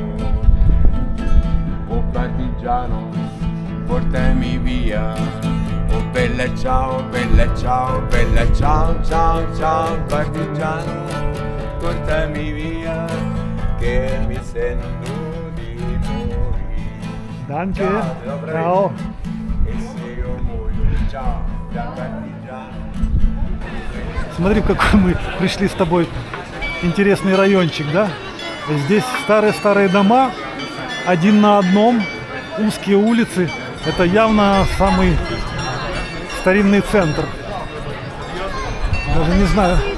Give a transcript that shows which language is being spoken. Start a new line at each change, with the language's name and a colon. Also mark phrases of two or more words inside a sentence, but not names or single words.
Italian: Oh partigiano, portami via. Oh bella ciao, bella ciao, bella ciao, ciao, ciao, partigiano, portami via, che mi sento di morire.
German: Данке.
Russian: добрый.
Italian: Чао. E se io muoio, ciao, da partigiano.
Russian: Смотри, в какой мы пришли с тобой интересный райончик, да? Здесь старые-старые дома, один на одном, узкие улицы. Это явно самый старинный центр. Даже не знаю.